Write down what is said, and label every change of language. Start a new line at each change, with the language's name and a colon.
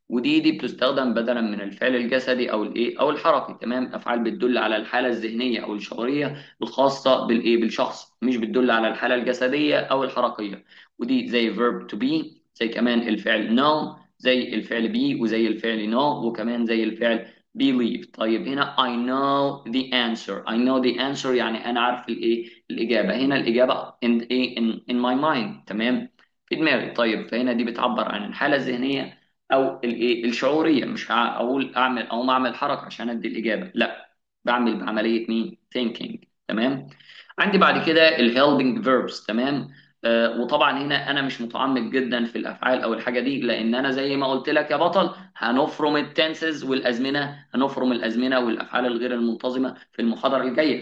Arabic: ودي بتستخدم بدلا من الفعل الجسدي او الايه؟ او الحركي. تمام. افعال بتدل على الحاله الذهنيه او الشعوريه الخاصه بالايه؟ بالشخص، مش بتدل على الحاله الجسديه او الحركيه. ودي زي verb to be، زي كمان الفعل know، زي الفعل be، وزي الفعل know، وكمان زي الفعل believe. طيب هنا
English: I know the answer. I know the answer
Arabic: يعني أنا عارف الإيه؟ الإجابة. هنا الإجابة
English: in إيه؟ in my mind.
Arabic: تمام. في دماغي. طيب فهنا دي بتعبر عن الحالة الذهنية أو الإيه؟ الشعورية. مش هقول أعمل أو ما أعمل حركة عشان أدي الإجابة، لا، بعمل بعملية مين؟ thinking. تمام. عندي بعد كده ال helping verbs. تمام. وطبعا هنا انا مش متعمق جدا في الافعال او الحاجه دي، لان انا زي ما قلت لك يا بطل، هنفرم التنسز والازمنه، هنفرم الازمنه والافعال الغير المنتظمه في المحاضره الجايه.